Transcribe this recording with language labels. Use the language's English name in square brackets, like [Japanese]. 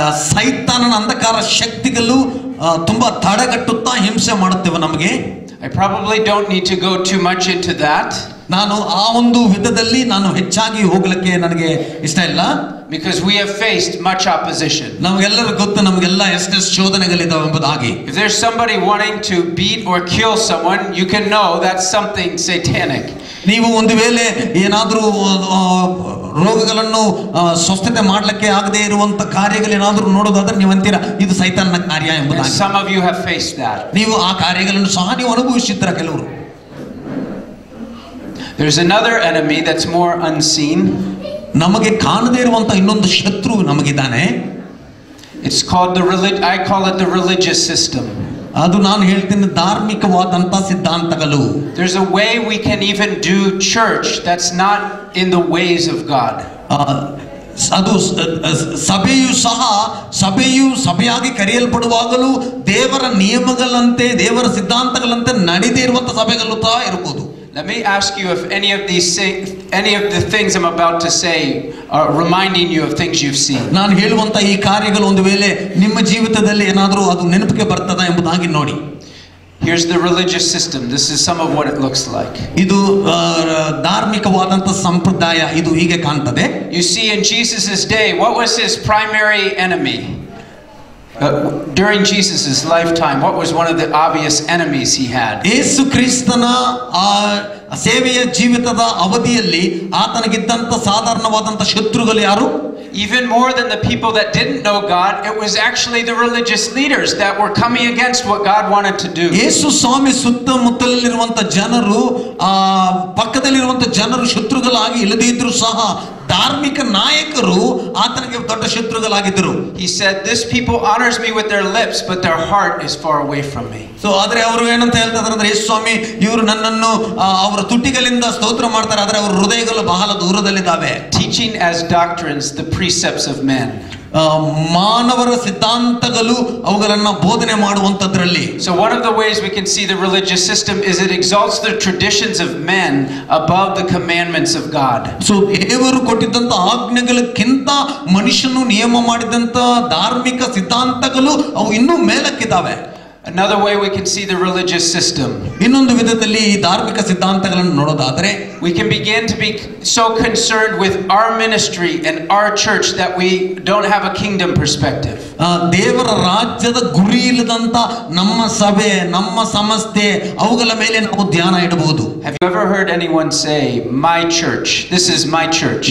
[Kannada] ಸೈತಾನನ ಅಂಧಕಾರ ಶಕ್ತಿಗಳು ತುಂಬಾ ತಡೆಗಟ್ಟುತ್ತಾ ಹಿಂಸೆ ಮಾಡುತ್ತೇವೆ ನಮಗೆ. [English] I probably don't need to go too much into that. [Kannada] ನಾನು ಆ ಒಂದು ವಿಧದಲ್ಲಿ ನಾನು ಹೆಚ್ಚಾಗಿ ಹೋಗಲಿಕ್ಕೆ ನನಗೆ ಇಷ್ಟ ಇಲ್ಲ. [English] Because we have faced much opposition. [Kannada] ನಮಗೆಲ್ಲರೂ ಗೊತ್ತು, ನಮಗೆಲ್ಲ ಎಷ್ಟು ಶೋಧನೆಗಳಿದಾವೆ ಎಂಬುದಾಗಿ. [English] If there's somebody wanting to beat or kill someone, you can know that's something satanic. [Kannada] ನೀವು ಒಂದು ವೇಳೆ ಏನಾದರೂ ರೋಗಗಳನ್ನು ಸ್ವಸ್ಥತೆ ಮಾಡಲಿಕ್ಕೆ ಆಗದೆ ಇರುವಂತ ಕಾರ್ಯಗಳೇನಾದರೂ ನೋಡೋದಾದ್ರೆ ನೀವು ಅಂತೀರಾ ಇದು ಸೈತಾನನ ಕಾರ್ಯ ಎಂಬುದಾಗಿ. [English] Some of you have faced that. [Kannada] ನೀವು ಆ ಕಾರ್ಯಗಳನ್ನು ಸಹ ನೀವು ಅನುಭವಿಸಿದ್ದೀರಾ ಕೆಲವರು. [English] There's another enemy that's more unseen. [Kannada] ನಮಗೆ ಕಾಣದೇ ಇರುವಂತ ಇನ್ನೊಂದು ಶತ್ರು ನಮಗಿದ್ದಾನೆ. [English] It's called I call it the religious system. [Kannada] ಅದು ನಾನು ಹೇಳ್ತೀನಿ ಧಾರ್ಮಿಕವಾದಂತ ಸಿದ್ಧಾಂತಗಳು. [English] There's a way we can even do church that's not in the ways of God. [Kannada] ಅದು ಸಭೆಯು ಸಭೆಯಾಗಿ ಕರೆಯಲ್ಪಡುವಾಗಲೂ ದೇವರ ನಿಯಮಗಳಂತೆ ದೇವರ ಸಿದ್ಧಾಂತಗಳಂತೆ ನಡೆದೇ ಇರುವಂತ ಸಭೆಗಳು ಸಹ ಇರಬಹುದು. [English] Let me ask you if any of the things I'm about to say are reminding you of things you've seen. [Kannada] ನಾನು ಹೇಳುವಂತ ಈ ಕಾರ್ಯಗಳು ಒಂದು ವೇಳೆ ನಿಮ್ಮ ಜೀವಿತದಲ್ಲಿ ಏನಾದರೂ ಅದು ನೆನಪಿಗೆ ಬರ್ತದಾ ಎಂಬುದಾಗಿ ನೋಡಿ. [English] Here's the religious system. This is some of what it looks like. [Kannada] ಇದು ಧಾರ್ಮಿಕವಾದಂತ ಸಂಪ್ರದಾಯ ಇದು ಹೀಗೆ ಕಾಣ್ತದೆ. [English] You see, in Jesus's day, what was his primary enemy? During Jesus' lifetime, what was one of the obvious enemies he had? [Kannada] ಯೇಸು ಕ್ರಿಸ್ತನ ಆ ಸೇವೆಯ ಜೀವಿತದ ಅವಧಿಯಲ್ಲಿ ಆತನಿಗಿದ್ದಂತ ಸಾಧಾರಣವಾದಂತ ಶತ್ರುಗಳು ಯಾರು? [English] Even more than the people that didn't know God, it was actually the religious leaders that were coming against what God wanted to do. [Kannada] ಯೇಸು ಸ್ವಾಮಿ ಸುತ್ತಮುತ್ತಲಿರುವಂತ ಜನರು ಪಕ್ಕದಲ್ಲಿರುವಂತ ಜನರು ಶತ್ರುಗಳಾಗಿ ಇಲ್ಲದಿದ್ರು ಸಹ ಧಾರ್ಮಿಕ ನಾಯಕರು ಆತನಿಗೆ ದೊಡ್ಡ ಶತ್ರುಗಳಾಗಿದ್ದರು. [English] He said, "This people honors me with their lips, but their heart is far away from me." [Kannada] So ಆದ್ರೆ ಅವರು ಏನಂತ ಹೇಳ್ತಾರೆ ಅಂದ್ರೆ, ಯೇಸು ಸ್ವಾಮಿ ಇವರು ನನ್ನನ್ನು ಅವರ ತುಟಿಗಳಿಂದ ಸ್ತೋತ್ರ ಮಾಡ್ತಾರೆ, ಆದ್ರೆ ಅವರ ಹೃದಯಗಳು ಬಹಳ ದೂರದಲ್ಲಿದ್ದಾವೆ. [English] Teaching as doctrines the precepts of men. [Kannada] ಮಾನವರ ಸಿದ್ಧಾಂತಗಳು ಅವುಗಳನ್ನ ಬೋಧನೆ ಮಾಡುವಂತದ್ರಲ್ಲಿ. [English] So one of the ways we can see the religious system is it exalts the traditions of men above the commandments of God. [Kannada] So ದೇವರು ಕೊಟ್ಟಿದ್ದಂತ ಆಜ್ಞೆಗಳಕ್ಕಿಂತ ಮನುಷ್ಯನು ನಿಯಮ ಮಾಡಿದಂತ ಧಾರ್ಮಿಕ ಸಿದ್ಧಾಂತಗಳು ಅವು ಇನ್ನೂ ಮೇಲಕ್ಕಿದ್ದಾವೆ. [English] Another way we can see the religious system. [Kannada] ಇನ್ನೊಂದು ವಿಧದಲ್ಲಿ ಈ ಧಾರ್ಮಿಕ ಸಿದ್ಧಾಂತಗಳನ್ನು ನೋಡೋದಾದ್ರೆ, [English] we can begin to be so concerned with our ministry and our church that we don't have a kingdom perspective. [Kannada] ದೇವರ ರಾಜ್ಯದ ಗುರಿ ಇಲ್ಲದಂತ ನಮ್ಮ ಸಭೆ, ನಮ್ಮ ಸಂಸ್ಥೆ ಅವುಗಳ ಮೇಲೆ ನಾವು ಧ್ಯಾನ ಇಡಬಹುದು. [English] Have you ever heard anyone say, "My church, this is my church"?